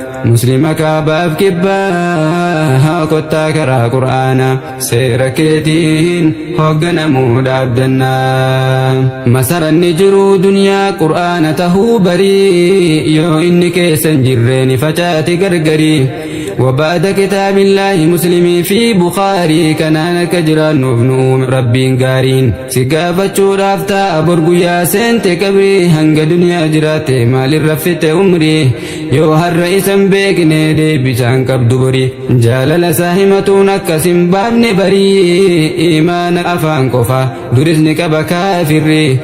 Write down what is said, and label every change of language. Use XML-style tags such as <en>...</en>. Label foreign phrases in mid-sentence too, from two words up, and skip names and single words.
<om>Muslima kaabaaf kibbaa, haa kottaa karaa Qur'aana, seera keetiin hoogganamuu dhaabdanna. Masaranni jiruu duniyaa Qur'aana tahuu barii, yoo inni keessa hin jirre ni facaati gargari.</om> <ar>وبعد كتاب الله مسلم في بخاري،</ar> <om>kanaan akka jiraannuuf nu uume Rabbiin gaariin. Si gaafachuudhaaf ta'a bor guyyaa seente qabri, hanga duniyaa jiraate maalirra fitte umri? Yoo har'a isan beekne deebisaan qabdu bori. Jaalala isaa himatuun akkas hin baafne barii, imaana afaan qofa duris ni qaba kaafirri.</om>